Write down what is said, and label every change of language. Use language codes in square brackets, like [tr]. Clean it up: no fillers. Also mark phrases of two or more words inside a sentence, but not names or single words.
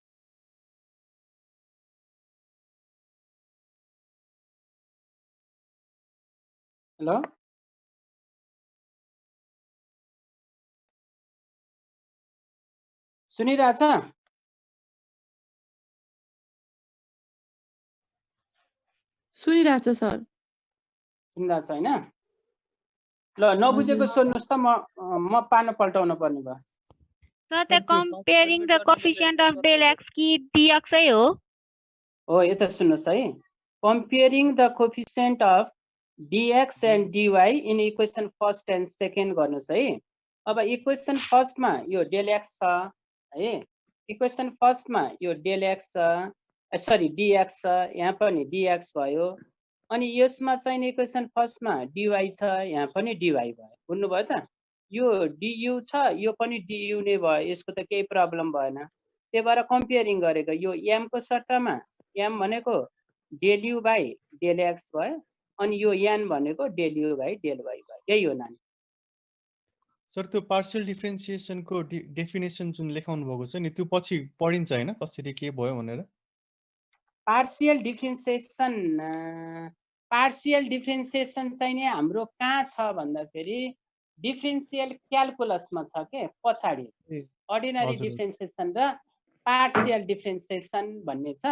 [ne] हेलो सुनिरहेछ? सुनिरहेछ सर। सुनिरहेछ हैन? ल नबुझेको सोध्नुस् त म पार्न पल्टाउन पर्ने भयो। [en] सर the comparing the coefficient of del x कि dx [ne] है हो यता सुन्नुस् है। [en] comparing the coefficient of dx and dy in equation first and second [ne] गर्नुस् है। अब [en] equation firstमा [ne] यो [en] del x [ne] छ है, [en] equation firstमा [ne] यो [en] del x [ne] छ सरी dx छ, यहाँ पनि dx भयो अनि यसमा चाहिँ [en] equation firstमा [ne] dy छ यहाँ पनि dy भयो। बुझ्नुभयो त? यो du छ यो पनि du नै भयो, यसको त केही प्रब्लम भएन। त्यही भएर कम्पेयरिङ गरेको यो m को सट्टामा m भनेको [en] del u by del x [ne] भयो अनि यो n भनेको [en] del u by del y [ne] भयो। यही हो नानी। सर त्यो [en] partial differentiationको definition [ne] जुन लेखाउनु भएको छ नि त्यो पछि पढिन्छ हैन कसरी के भयो भनेर? [en] partial differentiation [ne] चाहिँ नि हाम्रो कहाँ छ भन्दाखेरि [en] differential calculusमा [ne] छ के पछाडि [en] ordinary differentiation [ne] र [en] partial differentiation [ne] भन्ने छ।